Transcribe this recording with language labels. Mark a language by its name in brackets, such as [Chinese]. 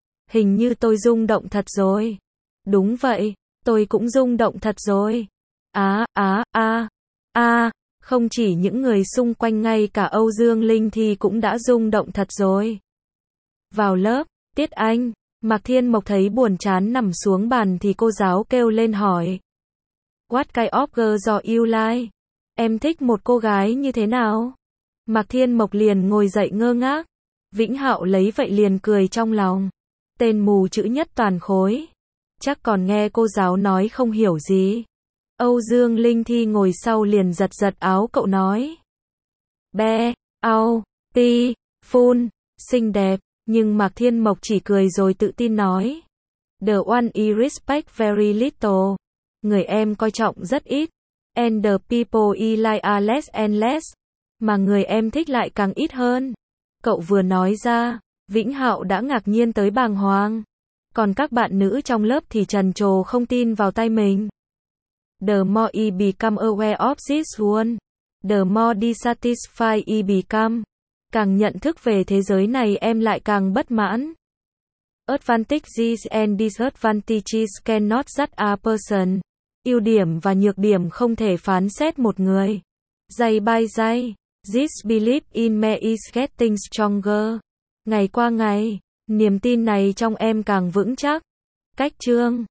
[Vietnamese] Hình như tôi rung động thật rồi. Đúng vậy, tôi cũng rung động thật rồi. Á, á, á, á, không chỉ những người xung quanh ngay cả Âu Dương Linh thì cũng đã rung động thật rồi. Vào lớp, Tiết Anh, Mạc Thiên Mộc thấy buồn chán nằm xuống bàn thì cô giáo kêu lên hỏi. [English] What kind of girl do you like? [Vietnamese] Em thích một cô gái như thế nào? Mạc Thiên Mộc liền ngồi dậy ngơ ngác. Vĩnh Hạo lấy vậy liền cười trong lòng. Tên mù chữ nhất toàn khối. Chắc còn nghe cô giáo nói không hiểu gì. Âu Dương Linh Thi ngồi sau liền giật giật áo cậu nói. Be, au, ti, phun, xinh đẹp. Nhưng Mạc Thiên Mộc chỉ cười rồi tự tin nói. [English] The one I respect very little. [Vietnamese] Người em coi trọng rất ít. [English] And the people I like are less and less. [Vietnamese] Mà người em thích lại càng ít hơn. Cậu vừa nói ra. Vĩnh Hạo đã ngạc nhiên tới bàng hoàng. Còn các bạn nữ trong lớp thì trần trồ không tin vào tai mình. [English] The more I become aware of this one, the more dissatisfied I become. [Vietnamese] Càng nhận thức về thế giới này em lại càng bất mãn. [English] Advantages and disadvantages cannot judge a person. [Vietnamese] Ưu điểm và nhược điểm không thể phán xét một người. [English] Day by day, this belief in me is getting stronger. [Vietnamese] Ngày qua ngày, niềm tin này trong em càng vững chắc. Cách chương.